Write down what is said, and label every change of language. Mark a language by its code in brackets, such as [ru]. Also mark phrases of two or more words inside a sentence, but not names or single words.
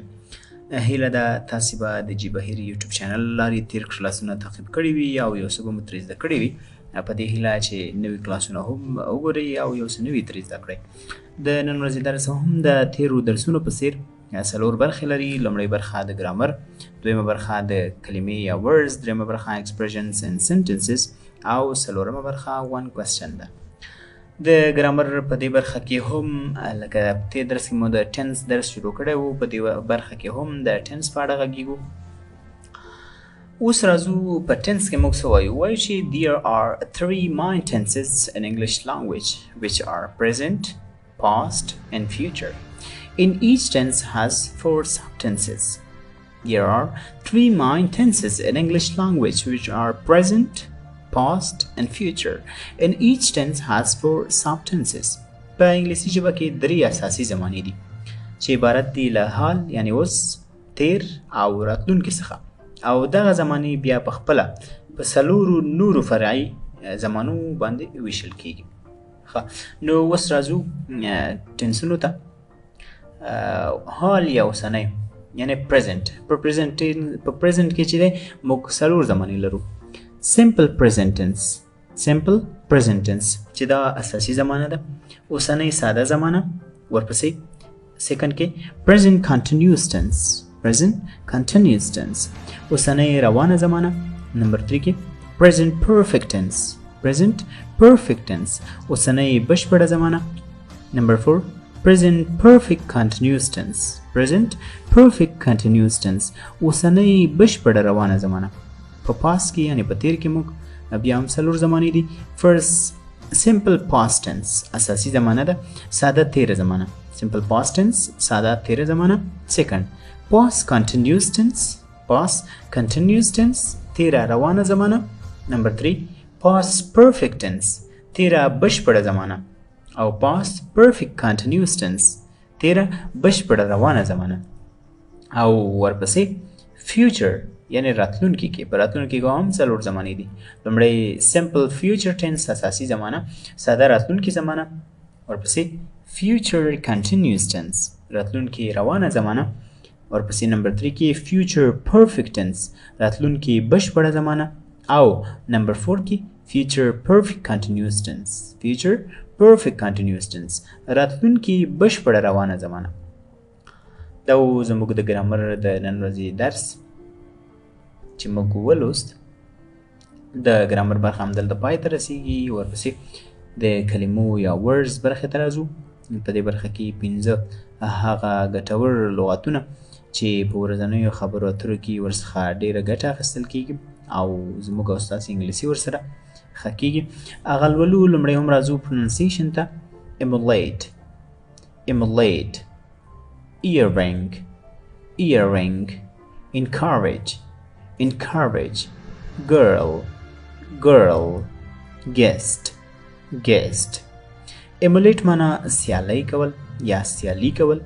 [ps] هیله ده تاسې به د جي بهیر یوټیوب چینل لارې تیر کلاسونه تعقیب کړي وي او یو څه به مو ترې زده کړي وي. په دې هیله چې نوي کلاسونه هم وګورئ او یو څه نوي ترې زده کړئ. د نن ورځې درس هم د تیرو درسونو په څیر څلور برخې لري. لومړۍ برخه د ګرامر، دویمه برخه د کلمې یا words، دریمه برخه [en] expressions and sentences [ps] او څلورمه برخه [en] one question [ps] ده. د ګرامر په دې برخه کې هم لکه په دې درس کې مو د ټنس درس شروع کړی و، په دې برخه کې هم د ټنس په اړه غږیږو. اوس راځو په ټنس کې موږ څه وایو؟ وایو چې [en] there are three main tenses in English language which are present, past and future. In each tense has four subtenses. There are three main tenses in English language which are present, past and future. And each tense has four subtenses. [ps] په انګلیسي ژبه کې درې اساسي زمانې دي چې عبارت دي له حال یعنی اوس، تیر او راتلونکي څخه، او دغه زمانې بیا په خپله په څلورو نورو فرعي زمانو باندې ویشل کیږي. نو اوس راځو ټنسونو ته. حال یا اوسنی یعنی present. په present کې چې دی موږ څلور زمانې لرو. [en] simple present tense [ps] چې دا اساسي زمانه ده. اوسنی ساده زمانه، ورپسې سیکنډ کې [en] present continuous tense [ps] اوسنی روانه زمانه. نمبر 3 کې [en] present perfect tense [ps] اوسنی بشپړه زمانه. نمبر 4 [en] present perfect continuous tense [ps] اوسنی بشپړه روانه زمانه. په پاس کې یعنی په تیر کې موږ بیا هم څلور زمانې دي. فرست [en] simple past tense [ps] اساسي زمانه ده، ساده تیره زمانه. [en] simple past tense [ps] ساده تیره زمانه. سیکنډ [en] past continuous tense [ps] تیره روانه زمانه. نمبر 3 [en] past perfect tense [ps] تیره بشپړه زمانه، او [en] past perfect continuous tense [ps] تیره بشپړه روانه زمانه. او ورپسې future یعنی راتلونکي کې. په راتلونکي کې هم څلور زمانې دي. لومړی [en] simple future tense [ps] اساسي زمانه، ساده راتلونکي زمانه. ورپسې [en] future continuous tense [ps] راتلونکي روانه زمانه. ورپسې نمبر 3 کې [en] future perfect tense [ps] راتلونکي بشپړه زمانه. او نمبر 4 کې [en] future perfect continuous tense [ps] راتلونکي بشپړه روانه زمانه. دا زموږ د ګرامر د نن ورځې درس چې موږ ولوست. د ګرامر برخه هم دلته پای ته رسیږي. ورپسې د کلمو یا words برخې ته راځو. په دې برخه کې 15 هغه ګټور لغاتونه چې په ورځنیو خبرو اترو کې ورڅخه ډېره ګټه اخیستل کېږي او زموږ او ستاسې انګلیسي ورسره ښه کېږي. هغه لولو. لومړی هم راځو پروننسیشن ته. [en] emulate earring encourage girl guest. [ps] emulate معنا سیالي کول یا سیالي کول.